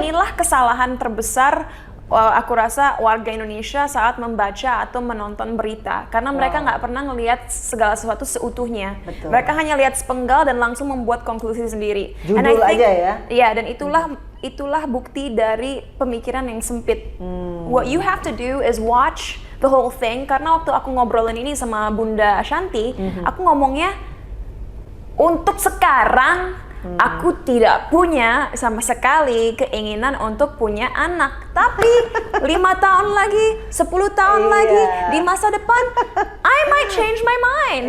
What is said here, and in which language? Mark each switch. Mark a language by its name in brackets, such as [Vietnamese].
[Indonesian] inilah kesalahan terbesar aku rasa warga Indonesia saat membaca atau menonton berita, karena mereka nggak pernah ngelihat segala sesuatu seutuhnya. Betul. Mereka hanya lihat sepenggal dan langsung membuat konklusi sendiri. Judul [English] And I think, [Indonesian] aja ya? Iya, dan itulah bukti dari pemikiran yang sempit. [English] What you have to do is watch the whole thing. [Indonesian] Karena waktu aku ngobrolin ini sama Bunda Ashanti, aku ngomongnya untuk sekarang aku tidak punya sama sekali keinginan untuk punya anak. Tapi 5 tahun lagi, 10 tahun lagi, di masa depan, [English] I might change my mind.